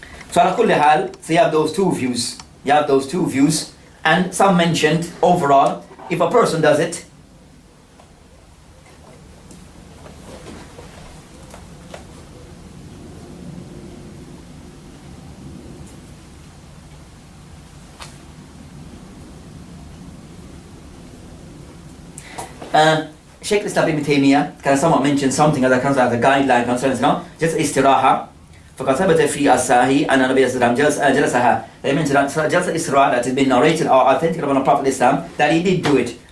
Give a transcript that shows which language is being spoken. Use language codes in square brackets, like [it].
[en] So [ar] ala kulli hal, [en] so you have those two views. You have those two views, and some mentioned overall, if a person does it, Sheikh Islam Ibn Taymiyyah kind of somewhat mentioned something as a guideline concerning just istiraha. [ar] فقد ثبت في الصحيح أن النبي صلى الله عليه وسلم جلسها. [en] They mentioned that just istiraha that has been narrated or authentic from the Prophet Islam that he did do it.